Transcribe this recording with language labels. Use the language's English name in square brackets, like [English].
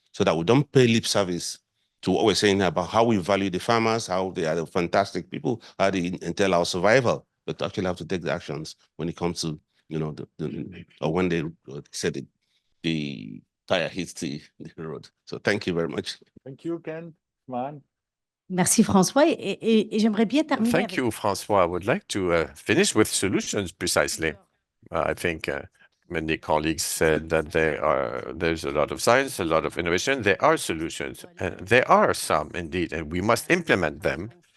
[English] so that we don't pay lip service to what we're saying about how we value the farmers, how they are the fantastic people, how they entail our survival, but actually have to take the actions when it comes to, you know, or when they said the tire hits the road. So thank you very much. Thank you, Ken. Man. [French] Merci François et j'aimerais bien terminer [English] Thank [French] avec [English] you, Francois. I would like to finish with solutions precisely. I think many colleagues said that there's a lot of science, a lot of innovation. There are solutions. There are some indeed, and we must implement them.